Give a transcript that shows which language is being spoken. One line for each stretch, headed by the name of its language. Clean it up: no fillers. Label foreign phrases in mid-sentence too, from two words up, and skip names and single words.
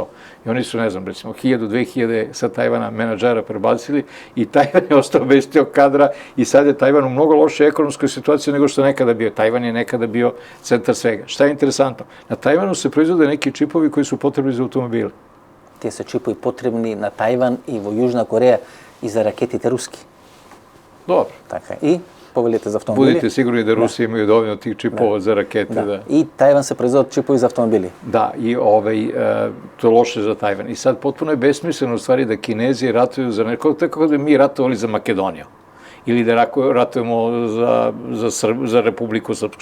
Serbian: I oni su, ne znam, recimo, 1000-2000 sa Tajvana menadžera prebacili i Tajvan je ostao bez tog kadra i sad je Tajvan u mnogo lošoj ekonomskoj situaciji nego što je nekada bio. Tajvan je nekada bio centar svega. Šta je interesantno? Na Tajvanu se proizvode neki čipovi koji su potrebni za automobile.
Macedonian: Тие се чипови потребни на Тајван и во Јужна Кореја и за ракетите руски.
Serbian: Dobro.
Macedonian: Така. И повелите за автомобили.
Serbian: Budite sigurni da Rusi imaju dovoljno tih čipova za rakete. Da. I Tajvan se proizvode čipovi za automobili. Da, i to je loše za Tajvan. I sad potpuno je besmisleno u stvari da Kinezi ratuju za neko, tako da mi ratovali za Makedoniju. Ili da ratujemo za Republiku Srpsku.